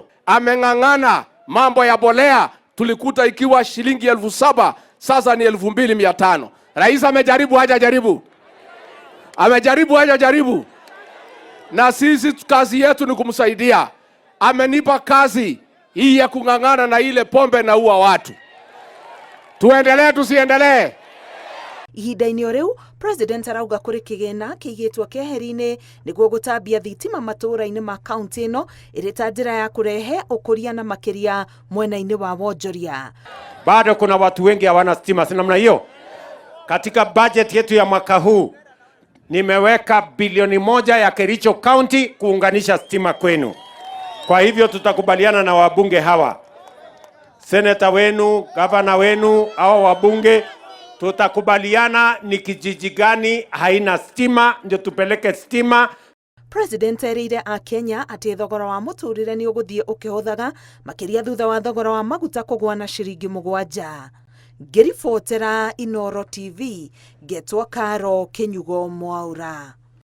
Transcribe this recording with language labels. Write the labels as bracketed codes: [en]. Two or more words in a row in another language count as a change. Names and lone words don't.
[sw] Ameng'ang'ana mambo ya bolea, tulikuta ikiwa shilingi 7,000, sasa ni 2,500. Rais amejaribu hajajaribu? Amejaribu hajajaribu? Na sisi kazi yetu ni kumsaidia. Amenipa kazi hii ya kung'ang'ana na ile pombe na ua watu. Tuendelee tusiendelee? [ki] Ihinda-inĩ o rĩu, President arauga kũrĩ kĩgĩna kĩigĩtwo keheri-inĩ nĩguo gũtambia thitima matũũra-inĩ ma kaunti ĩno ĩrĩ ta njĩra ya kũrehe ũkũria na makĩria mwena-inĩ wa wonjoria. [sw] Bado kuna watu wengi hawana stima, si namna hiyo? Katika budget yetu ya mwaka huu nimeweka bilioni 1 ya Kericho County kuunganisha stima kwenu. Kwa hivyo tutakubaliana na wabunge hawa, seneta wenu, gavana wenu, hao wabunge, tutakubaliana ni kijiji gani haina stima ndio tupeleke stima. [ki] President erire a Kenya atĩ thogora wa mũtũrĩre nĩ ũgũthiĩ ũkĩhũthaga makĩria thutha wa thogora wa maguta kũgũa na ciringi 7. Ngĩribotera Inooro TV, Getwa Karo, Kenyugo Mwaura.